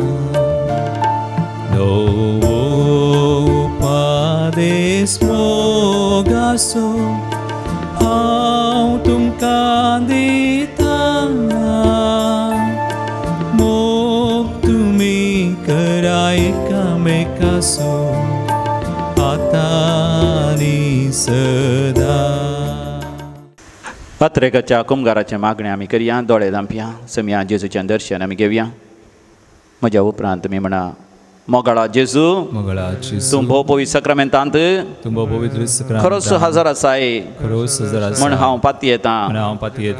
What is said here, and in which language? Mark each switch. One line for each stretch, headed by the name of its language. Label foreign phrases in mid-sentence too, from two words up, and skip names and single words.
Konkani: No pades mogaso haum tumkan dita mog tumi karai kame kaso atani sada. पत्रेकाच्या कुमगाराचे मागणे आमी करया. दोळे धांपया. समिया जेजूचें दर्शन आमी घेवया. म्हज्या उपरांत तुमी म्हणा मोगाळा जेजू तूं भोव पवित्र सक्रामेंतांत खरोच हजर आसाय म्हण हांव पाती येता.